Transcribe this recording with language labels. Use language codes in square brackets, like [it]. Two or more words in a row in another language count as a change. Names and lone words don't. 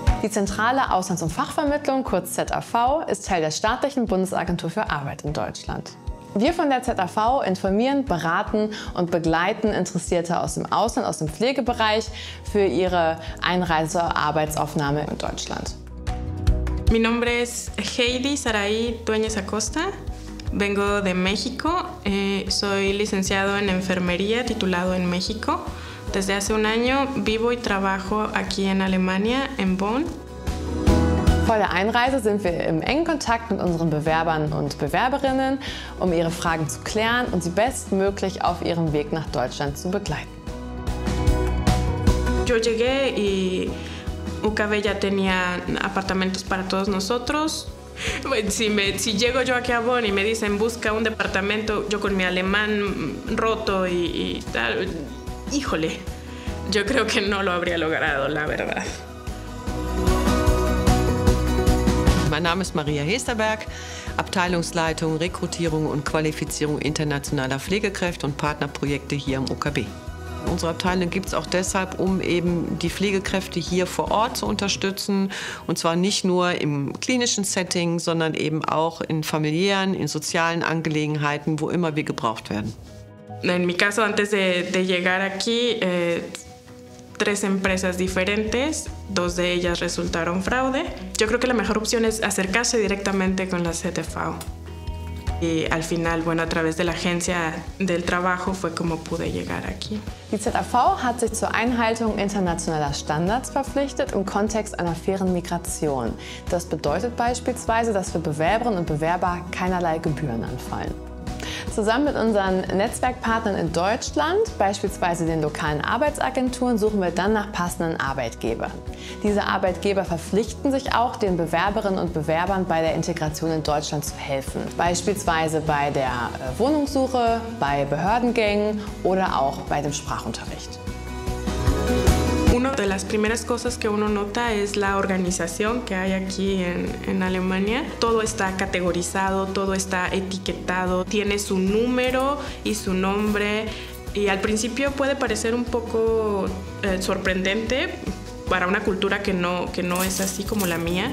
[de] zentrale Auslands- und Fachvermittlung, kurz ZAV, ist Teil der staatlichen Bundesagentur für Arbeit in Deutschland. Wir von der ZAV informieren, beraten und begleiten Interessierte aus dem Ausland, aus dem Pflegebereich für ihre Einreise- und Arbeitsaufnahme in Deutschland. [es] Mi nombre es Heidi Saray Dueñez Acosta. Vengo de México. Soy licenciado en enfermería, titulado en México. Desde hace un año vivo y trabajo aquí en Alemania, en Bonn. [de] Vor der Einreise sind wir im engen Kontakt mit unseren Bewerbern und Bewerberinnen, um ihre Fragen zu klären und sie bestmöglich auf ihrem Weg nach Deutschland zu begleiten. [es] Yo llegué y UKB ya tenía apartamentos para todos nosotros. Si llego yo aquí a Bonn y me dicen busca un departamento, yo con mi alemán roto y tal, híjole, yo creo que no lo habría logrado, la verdad. [de] Mein Name ist Maria Hesterberg, Abteilungsleitung Rekrutierung und Qualifizierung internationaler Pflegekräfte und Partnerprojekte hier am UKB. Unsere Abteilung gibt es auch deshalb, um eben die Pflegekräfte hier vor Ort zu unterstützen. Und zwar nicht nur im klinischen Setting, sondern eben auch in familiären, in sozialen Angelegenheiten, wo immer wir gebraucht werden. [es] En mi caso, antes de llegar aquí, 3 empresas diferentes, 2 de ellas resultaron fraude. Yo creo que la mejor opción es acercarse directamente con la ZAV. Y al final, bueno, a través de la agencia del trabajo fue como pude llegar aquí. [de] Die ZAV hat sich zur Einhaltung internationaler Standards verpflichtet im Kontext einer fairen Migration. Das bedeutet beispielsweise, dass für Bewerberinnen und Bewerber keinerlei Gebühren anfallen. Zusammen mit unseren Netzwerkpartnern in Deutschland, beispielsweise den lokalen Arbeitsagenturen, suchen wir dann nach passenden Arbeitgebern. Diese Arbeitgeber verpflichten sich auch, den Bewerberinnen und Bewerbern bei der Integration in Deutschland zu helfen. Beispielsweise bei der Wohnungssuche, bei Behördengängen oder auch bei dem Sprachunterricht. [es] Una de las primeras cosas que uno nota es la organización que hay aquí en Alemania. Todo está categorizado, todo está etiquetado, tiene su número y su nombre. Y al principio puede parecer un poco sorprendente para una cultura que no es así como la mía.